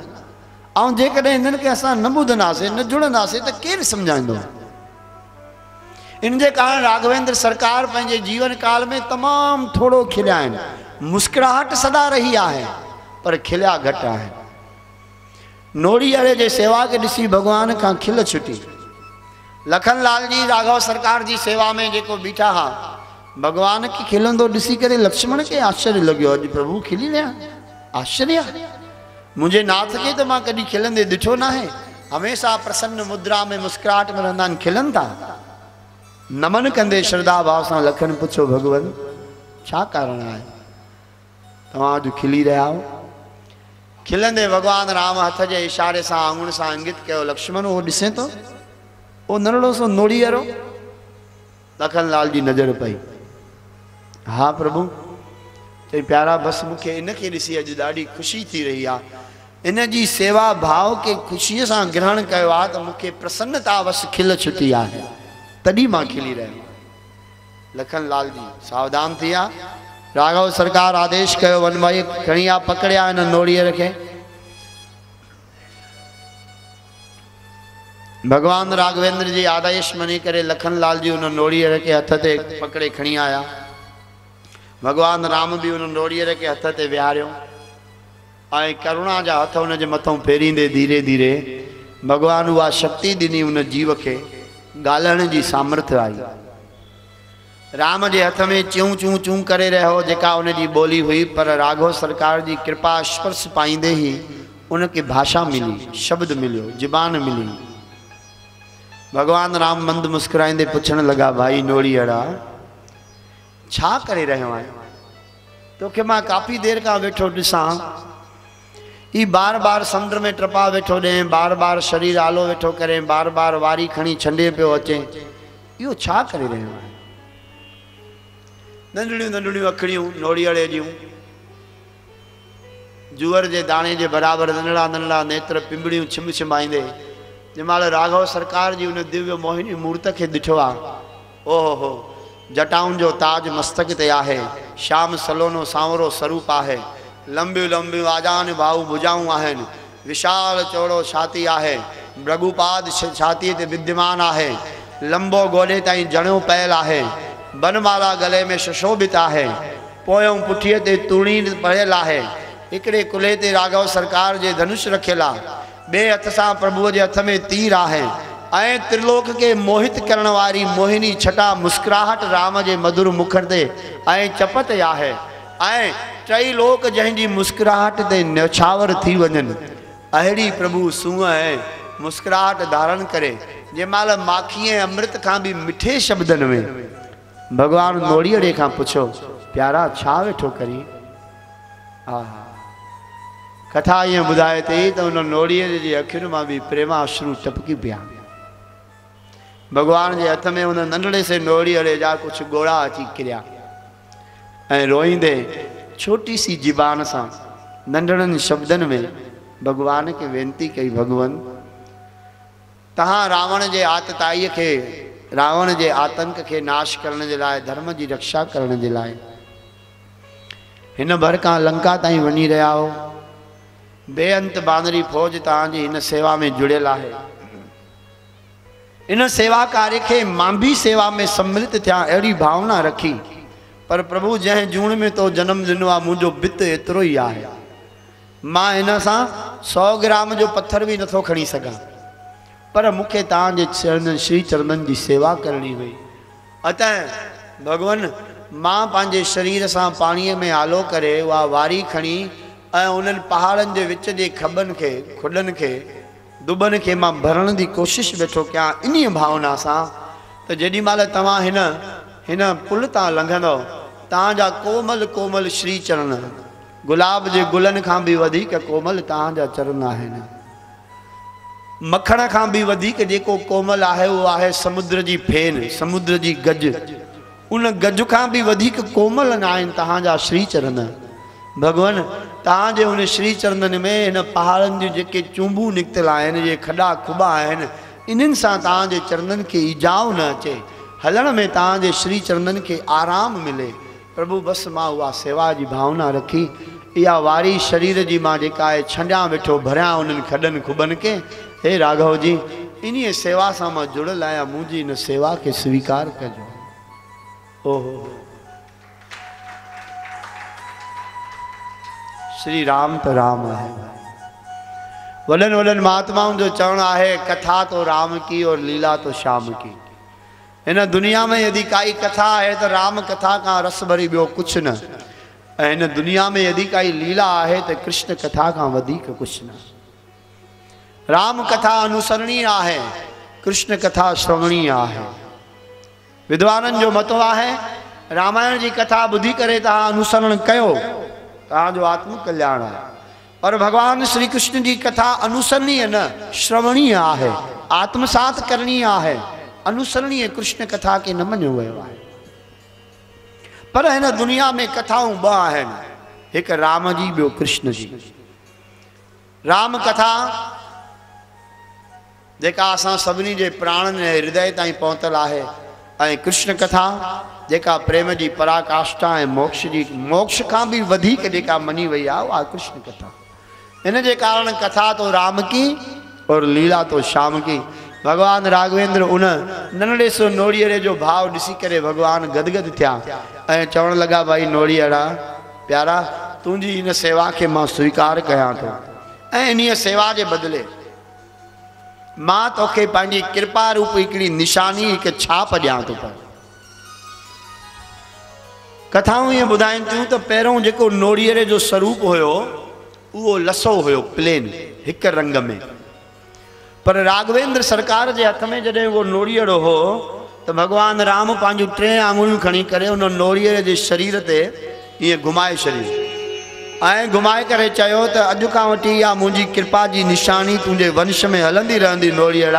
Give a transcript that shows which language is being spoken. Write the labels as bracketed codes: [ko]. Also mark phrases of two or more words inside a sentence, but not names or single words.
[sd] ऐं जेकॾहिं इन्हनि खे असां न ॿुधंदासीं न जुड़ंदासीं त केरु सम्झाईंदो। इन जे कारण राघवेंद्र सरकार पंहिंजे जीवन काल में तमामु थोरो खिलिया आहिनि। मुस्कुराहट सदा रही आहे पर खिलिया घटि आहे। नोड़ीअड़े जे सेवा खे ॾिसी भगवान खां खिल छुटी। लखन लाल जी राघव सरकार जी सेवा में जेको बीठा हा, भगवान खे खिलंदो ॾिसी करे लक्ष्मण खे आश्चर्य लॻियो, अॼु प्रभु खिली रहिया, आश्चर्य। [hi] मुझे नाथ के तो [sd] मां कभी खिलंदे दिठो ना है, हमेशा प्रसन्न मुद्रा में मुस्कुराहट में रहंदा खिलन था। नमन कंदे श्रद्धा भाव से लखन पुछो, भगवान छा कारण है तव्हां अॼु खिली रहिया हो? खिलंदे भगवान राम हथ जे इशारे से आंगुण से इंगित कयो, लक्ष्मण वो ॾिसे तो वो नरड़ो सो नोड़ीअरो। लखन लाल जी नज़र पई, हाँ प्रभु। चई प्यारा बस मूंखे इन खे ॾिसी अॼु ॾाढी ख़ुशी थी रही आहे, इन जी सेवा भाव के ख़ुशीअ सां ग्रहण कयो आहे त मूंखे प्रसन्नता बस खिल छुटी आहे, तॾहिं मां खिली रहियो। लखन लाल जी सावधान थी विया। राघव सरकार आदेश कयो, वन भाई खणी आ पकड़िया इन नोड़ीअ खे। भगवान राघवेंद्र जी आदेश मनी करे लखनलाल जी उन नोड़ीअ के हथ ते पकड़े खणी आया। भगवान राम भी उन नोड़ीअ के हथ ते विहारियो ऐं करुणा जा हथ उन जे मथों फेरींदे धीरे धीरे भगवान उहा शक्ति ॾिनी उन जीव खे ॻाल्हाइण जी सामर्थ्य आई। राम जे हथ में चूं चूं चूं करे रहियो जेका उन जी ॿोली हुई, पर राघव सरकार जी कृपा स्पर्श पाईंदे ही उनखे भाषा मिली, शब्द मिलियो, ज़बान मिली। भगवान राम मंद मुस्कुराईंदे पुछण लगा, भाई नोड़ीअड़ा छा करे रहियो आहीं? तोखे मां काफ़ी देर खां वेठो ॾिसां, ई बार बार समुंड में टपा वेठो ॾे, बार बार शरीर आलो वेठो करे, बार बार वारी खणी छंडे पियो अचे, इहो छा करे रहियो आहे? नंढड़ियूं नंढड़ियूं अखिड़ियूं नोड़ीअड़े जूं, जुअर जे दाणे जे बराबरि नंढड़ा नंढड़ा नेत्र पिंबड़ियूं छिम छिमाईंदे जंहिंमहिल राघव सरकार जी उन दिव्य मोहिनी मूर्त खे ॾिठो आहे, ओहो हो जटाउनि जो ताज मस्तक ते आहे, श्याम सलोनो सांवरो स्वरूप आहे, लंबियूं लंबियूं आजान भाऊ भुजाऊं आहिनि, विशाल चौड़ो छाती आहे, भृगुपाद छातीअ ते विद्यमान आहे, लंबो गोॾे ताईं जणियो पयल आहे, बनमाला गले में सुशोभित आहे, पोयों पुठीअ ते तूणी पढ़ियल आहे, हिकिड़े कुल्हे ते राघव सरकार जे धनुष रखियल आहे, ॿिए हथ सां प्रभुअ जे हथ में तीर आहे, ऐं त्रिलोक के मोहित करण वारी मोहिनी छटा मुस्कुराहट राम जे मधुर मुख ते ऐं चप ते आहे, ऐं टई लोक जंहिंजी मुस्कुराहट ते न्यौछावर थी वञनि, अहिड़ी प्रभु सूंहं ऐं मुस्कुराहट धारण करे जंहिंमहिल माखी ऐं अमृत खां बि मिठे शब्दनि में भगवान नोड़ीअड़े खां पुछो, प्यारा छा वेठो करी? हा कथा ईअं ॿुधाए थी त उन नोड़ीअ जी अखियुनि मां बि प्रेमाश्रू टपकी पिया। भगवान जे हथ में उन नंढड़े से नोड़ीअड़े जा कुछ गोड़ा अची किरिया ऐं रोईंदे [hi] छोटी सी ज़बान [sd] सां नंढड़नि शब्दनि में भगवान के वेनती कई, भगवान तहां रावण जे आतताईअ खे, रावण जे आतंक के नाश करण जे लाइ, धर्म जी रक्षा करण जे लाइ हिन भर खां लंका ताईं वञी रहिया हो। बेअंत बानरी फौज तव्हांजी हिन सेवा में जुड़ियल आहे। इन सेवा कार्य के मां भी सेवा में सम्मिलित थिया, अहिड़ी भावना रखी, पर प्रभु जंहिं जूण में तो जन्म ॾिनो आहे मुंहिंजो बित एतिरो ई आहे, मां हिन सां 100 ग्राम जो पत्थर भी नथो खणी सघां, पर मूंखे तव्हांजे चरणनि श्री चरणनि जी सेवा करणी हुई। अतः भगवान मां पंहिंजे शरीर सां पाणीअ में आलो करे उहा वारी खणी ऐं उन्हनि पहाड़नि जे विच जे खॿनि खे, खुॾनि खे, दुबनि खे मां भरण जी कोशिशि वेठो कयां, इन भावना सां त जेॾी महिल तव्हां हिन पुल तां लंघंदव, तव्हांजा कोमल कोमल श्री चरण, गुलाब जे गुलनि खां बि वधीक कोमल तव्हांजा चरण आहिनि। मखण खां बि वधीक जेको कोमल आहे उहो आहे समुद्र जी फेन, समुद्र जी गज, उन गज खां बि वधीक कोमल न आहिनि तव्हांजा श्री चरण। भगवान तव्हांजे उन श्री चरणनि में हिन पहाड़नि जूं जेके चूंबूं निकितल आहिनि, जे खॾा खुॿा आहिनि, इन्हनि सां तव्हांजे चरणनि खे इजाउ न अचे, हलण में तव्हांजे श्री चरणनि खे आराम मिले। प्रभु बसि मां उहा सेवा जी भावना रखी, इहा वारी शरीर जी मां जेका आहे छंडियां वेठो, भरियां उन्हनि खॾनि खुॿनि खे। हे राघव जी, इन्हीअ सेवा सां मां जुड़ियल आहियां, मुंहिंजी इन सेवा खे स्वीकार कजो। [hi] ओहो श्री राम तो राम है। [sd] वॾनि वॾनि महात्माओं जो चवण आहे, [hi] कथा तो राम की और लीला तो श्याम की। [sd] इन दुनिया में यदि काई [hi] कथा है तो राम कथा का रस [sd] भरी ॿियो कुछ न, ऐं इन दुनिया में यदि काई [hi] लीला है तो कृष्ण कथा का [sd] वधीक कुछ न। राम कथा अनुसरणीय आहे, कृष्ण कथा श्रवणीय आहे। विद्वाननि जो मत आहे, रामायण जी कथा ॿुधी करे तव्हां अनुसरण कयो, तव्हांजो आत्म कल्याण आहे, पर भगवान श्री कृष्ण जी कथा अनुसरणीय न, श्रवणीय आहे, आत्मसात करणीय आहे। अनुसरणीय कृष्ण कथा के न मञियो वियो आहे। पर हिन दुनिया में कथाऊं ॿ आहिनि, हिकु राम जी, ॿियो कृष्ण जी। राम कथा जेका असां सभिनी जे प्राणनि ऐं हृदय ताईं पहुतल आहे, ऐं कृष्ण कथा जेका प्रेम जी पराकाष्ठा ऐं मोक्ष खां बि वधीक जेका मनी वई आहे, उहा कृष्ण कथा। इन जे कारण [hi] कथा तो राम की और लीला तो श्याम की। [sd] भगवान राघवेंद्र उन नंढड़े सो नोड़ीअड़े जो भाव ॾिसी करे भगवान गदगद थिया ऐं चवण लगा भाई नोड़ीअड़ा प्यारा तुंहिंजी इन सेवा के मां स्वीकार कयां थो ऐं इन सेवा के बदले मां तोखे पंहिंजी कृपा रूप हिकिड़ी निशानी हिकु छाप ॾियां थो पियो। कथाऊं ईअं ॿुधाइनि थियूं त पहिरों जेको नोड़ीअड़े जो स्वरूप हुयो उहो लसो हुयो प्लेन हिक रंग में, पर राघवेंद्र सरकार के हथ में जॾहिं वो नोड़ीअड़ो हो तो भगवान राम पंहिंजूं 3 आंगुरियूं खणी करे उन नोड़ीअड़े जे शरीर ते ईअं घुमाए छॾियो ऐं घुमाए करे चयो त अॼु खां वठी इहा मुंहिंजी कृपा जी निशानी तुंहिंजे वंश में हलंदी रहंदी नोड़ीअड़ा।